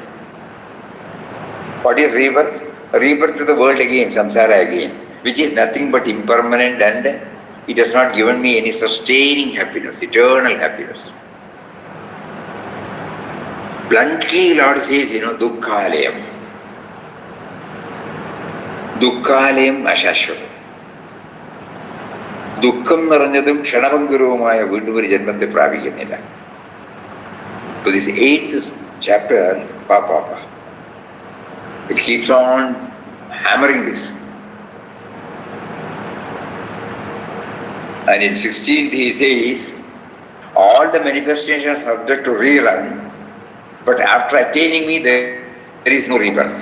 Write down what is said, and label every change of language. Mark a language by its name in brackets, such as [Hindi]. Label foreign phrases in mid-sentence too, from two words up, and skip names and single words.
[English] What is rebirth? Rebirth to the world again, samsara again, which is nothing but impermanent, and it has not given me any sustaining happiness, eternal happiness. Bluntly, Lord says, dukkhalayam. [Sanskrit] दुःखालयम् अशाश्वतम्. [Malayalam] ദുഃഖം നിറഞ്ഞതും ക്ഷണഭംഗുരുവുമായ വീണ്ടും ഒരു ജന്മത്തെ പ്രാപിക്കുന്നില്ല. [English] So this 8th chapter, it keeps on hammering this. And in 16th he says, all the manifestations are subject to rerun, but after attaining me, there is no rebirth.